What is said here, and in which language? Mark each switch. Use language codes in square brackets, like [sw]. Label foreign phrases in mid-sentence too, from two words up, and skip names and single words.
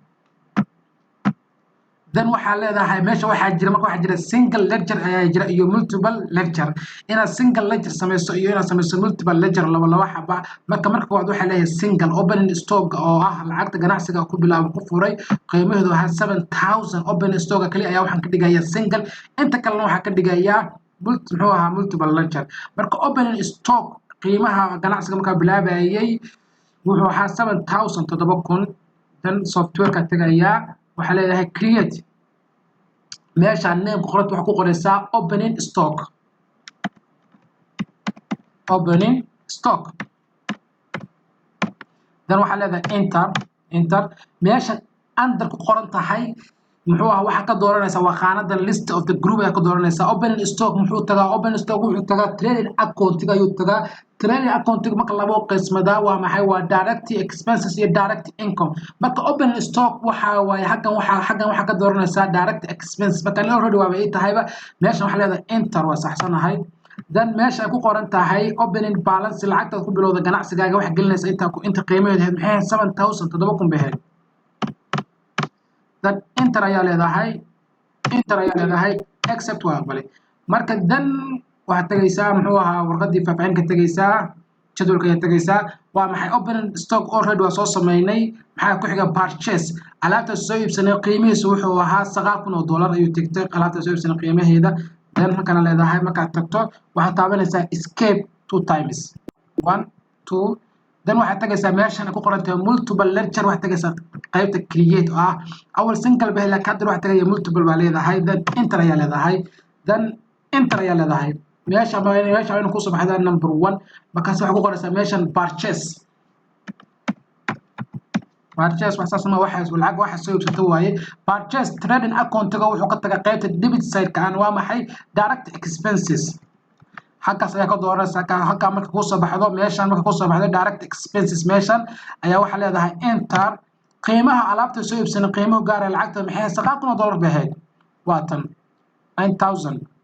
[so] dan waxa leedahay meesha waxa jira [en] single ledger [so] ayaa jira iyo [en] multiple ledger [so] ina [en] single ledger [so] sameyso iyo ina sameyso [en] multiple ledger [so] laba xaba marka waxa leeyahay [en] single opening stock [so] oo ah lacagta ganacsiga ku bilaabo ku furay qiimaheedu waa 7000 [en] opening stock [so] kaliya ayaa waxaan ka dhigayaa single inta kalena waxa ka dhigayaa [en] multiple ledger [so] marka [en] opening stock [so] qiimaha ganacsiga marka bilaabayay wuxuu ahaa 7000 dan software ka tagayaa waxa leeyahay create meesha name qorad waxa ku qoraysaa [en] opening stock [so] dan waxa leedahay enter meesha under ku qoran tahay muxuu ahaa waxa ka dooranaysa waa qaanada [en] list of the group [so] ayaa ka dooranaysa [en] opening stock [so] wuxuu tagaa [en] trading account [so] ayuu tagaa [en] trading account [so] marka labo qismada waa maxay waa [en] direct expenses [so] iyo [en] direct income [so] marka [en] opening stock [so] waxa waay xagan waxa ka dooranaysa [en] direct expense [so] marka already waa ay tahayba meesha waxa leedahay enter waa saxsanahay dan meesha ku qoran tahay [en] opening balance [so] lacagta ku bilowda ganacsigaaga wax gelinaysa inta qiimaheedu maxay 7000 baheed dan enter ayaa leedahay accept waa aqbalay marka dan waxa tagaysaa muxuu ahaa warqadii faafaahin ka tagaysaa jadwalka ayaa tagaysaa waa maxay [en] opening stock already [so] waa soo sameynay maxaa ku xiga purchase alaabta soo iibsanay qiimihiisu wuxuu ahaa $9,000 ayuu tigtay alaabta soo iibsanay qiimaheeda then halkan leedahay marka tagto waxa taabanaysaa [en] escape 2 times [so] 1 2 then waxa tagaysaa meeshan ku qoran tahay [en] multiple lecture [so] waxa tagaysaa qaybta create awal single baa laakiin hadda waxa tagaya multiple baa leedahay [en] then enter [so] ayaa leedahay [en] then enter [so] ayaa leedahay meesha aynu ku soo baxdaa number 1 markaas waxa ku qoraysaa meeshan purchase waxaas ma waxa lacag waxa soo iibsato waaye purchase [en] trading account-ga [so] wuxuu ka tagaa qaybta [en] debit side-ka [so] aan waa maxay [en] direct expenses [so] halkaas ayaa ka dooranaysaa halka marka ku soo baxdo meeshan marka ku soo baxdo [en] direct expenses [so] meeshan ayaa waxa leedahay enter qiimaha alaabta soo iibsan qiimaha gaar ah lacagta maxay $9,000 bahayd waatan 9000